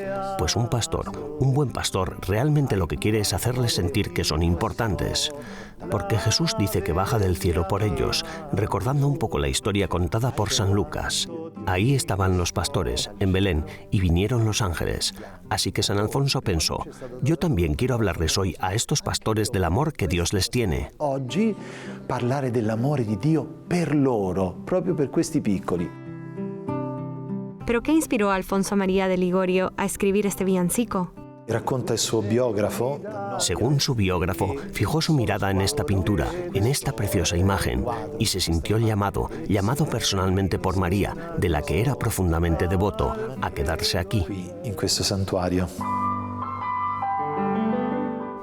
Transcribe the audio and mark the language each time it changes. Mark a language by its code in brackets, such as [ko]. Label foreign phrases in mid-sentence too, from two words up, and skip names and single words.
[es] Pues un pastor, un buen pastor, realmente lo que quiere es hacerles sentir que son importantes, porque Jesús dice que baja del cielo por ellos, recordando un poco la historia contada por San Lucas. Ahí estaban los pastores, en Belén, y vinieron los ángeles. Así que San Alfonso pensó, yo también quiero hablarles hoy a estos pastores del amor que Dios les tiene. [it] Oggi parlare dell'amore di Dio per loro, proprio per questi piccoli. [es] ¿Pero qué inspiró a Alfonso María de Ligorio a escribir este villancico? [it] Racconta il suo biografo. [es] Según su biógrafo, fijó su mirada en esta pintura, en esta preciosa imagen, y se sintió llamado personalmente por María, de la que era profundamente devoto, a quedarse aquí. [it] En questo santuario.